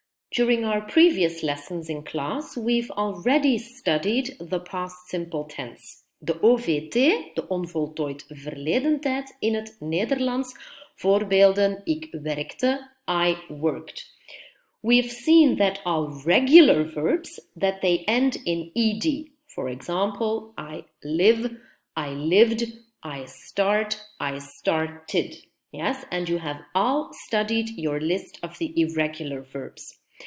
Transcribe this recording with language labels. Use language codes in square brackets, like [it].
[en] During our previous lessons in class, we've already studied the past simple tense. [nl] De OVT, de onvoltooid verleden tijd in het Nederlands. Voorbeelden, ik werkte, [en] I worked. We've seen that all regular verbs, that they end in ed. For example, I live, I lived, I start, I started. Yes, and you have all studied your list of the irregular verbs.